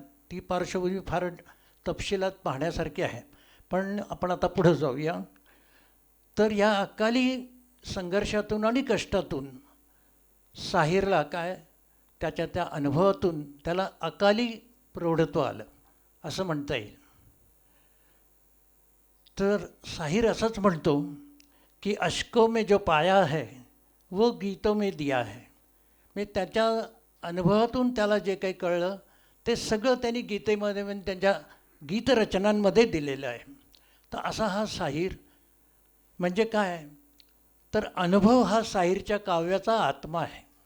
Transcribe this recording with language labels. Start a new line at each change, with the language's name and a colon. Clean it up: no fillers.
Marathi: ती पार्श्वभूमी फार तपशिलात पाहण्यासारखी आहे. पण आपण आता पुढं जाऊया. तर या अकाली संघर्षातून आणि कष्टातून साहिरला त्याच्या त्या अनुभवातून त्याला अकाली प्रौढत्व आलं असं म्हणता येईल. तर साहिर असंच म्हणतो की
Hindi: अश्कों में जो पाया है वो गीतों में दिया है.
Marathi: म्हणजे त्याच्या अनुभवातून त्याला जे काही कळलं ते सगळं त्यांनी गीतेमध्ये म्हणजे त्यांच्या गीतरचनांमध्ये दिलेलं आहे. तर असा हा साहिर म्हणजे काय, तर अनुभव हा साहिरच्या काव्याचा आत्मा आहे.